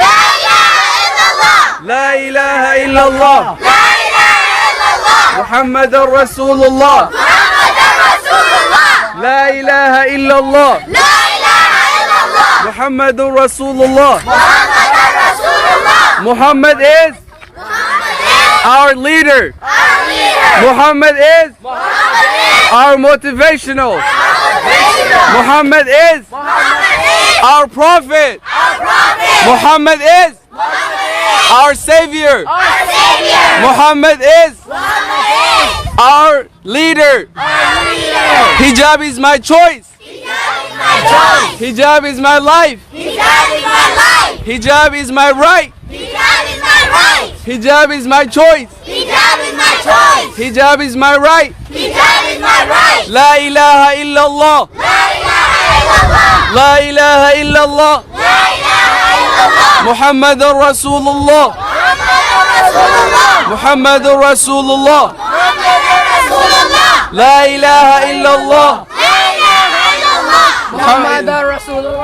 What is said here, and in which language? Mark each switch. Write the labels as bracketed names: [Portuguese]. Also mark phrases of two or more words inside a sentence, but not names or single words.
[Arabic] لا إله إلا الله. محمد رسول الله. لا إله إلا الله. محمد رسول الله. [English] Muhammad is our leader. Muhammad is our motivational. Muhammad is our prophet. Muhammad is our savior. Muhammad is our leader. Hijab is my choice. Hijab is my life. Hijab is my right. Hijab is my choice. Hijab is my right. [Arabic] لا إله إلا الله. لا إله إلا الله. محمد رسول الله. محمد رسول الله. لا إله إلا الله. محمد رسول الله.